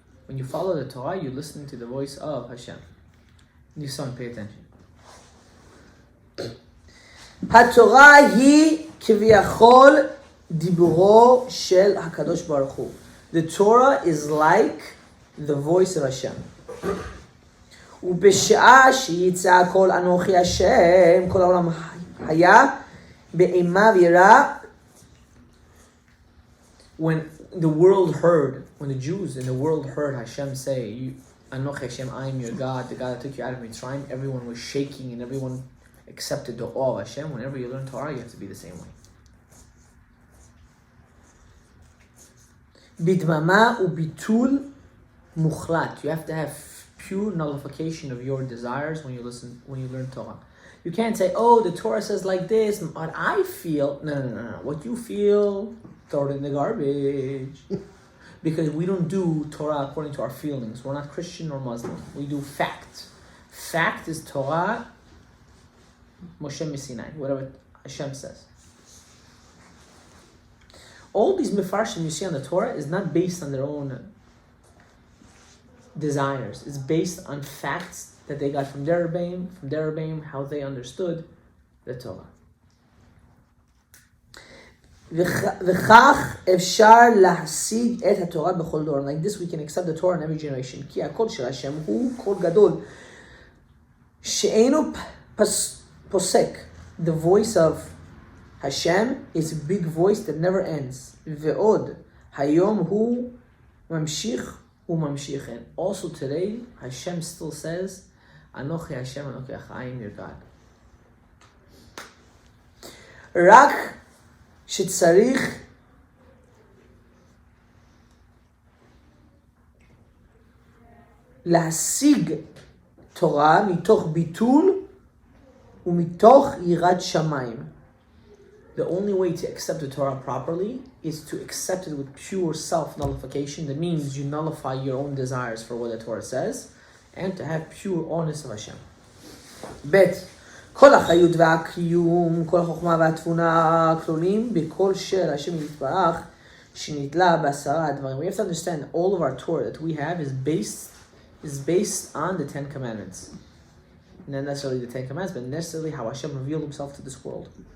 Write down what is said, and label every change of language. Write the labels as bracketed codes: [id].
[en] When you follow the Torah, you're listening to the voice of Hashem. You son, pay attention. [he] HaTorah hi kiviyachol diburo shel HaKadosh Baruch Hu. [en] The Torah is like the voice of Hashem. [he] ובשעה שיצא כל אנוכי השם, כל העולם היה באימה ויראה. [en] When the world heard, when the Jews in the world heard Hashem say, Anochi Hashem, I am your God, the God that took you out of Mitzrayim, everyone was shaking and everyone accepted the awe of Hashem. Whenever you learn Torah, you have to be the same way. [he] Bidmama ubitul mukhlat. [en] You have to have pure nullification of your desires when you learn Torah. You can't say, oh, the Torah says like this, what I feel. No. What you feel, throw it in the garbage. Because we don't do Torah according to our feelings. We're not Christian or Muslim. We do fact. Fact is Torah, Moshe Sinai, whatever Hashem says. All these mefarshim you see on the Torah is not based on their own desires. It's based on facts that they got from their Rebbeim, how they understood the Torah. [he] וכך אפשר להשיג את התורה בכל דור. [en] Like this we can accept the Torah in every generation. [he] כי הקול של השם הוא קול גדול שאינו פוסק. [en] The voice of Hashem is a big voice that never ends. [he] ועוד היום הוא ממשיך וממשיך. [en] And also today Hashem still says Anochi Hashem Anochi I am your God. [he] רק שצריך להשיג תורה מתוך ביטול ומתוך יראת שמיים. [en] The only way to accept the Torah properly is to accept it with pure self-nullification. That means you nullify your own desires for what the Torah says, and to have pure awareness of Hashem. [he] Bet. כל החיות והקיום, כל החוכמה והתבונה כלולים בכל של השם יתברך שנתלה בעשרה הדברים. [en] We have to understand all of our Torah that we have is based on the Ten Commandments. Not necessarily the Ten Commandments, but necessarily how Hashem revealed himself to this world.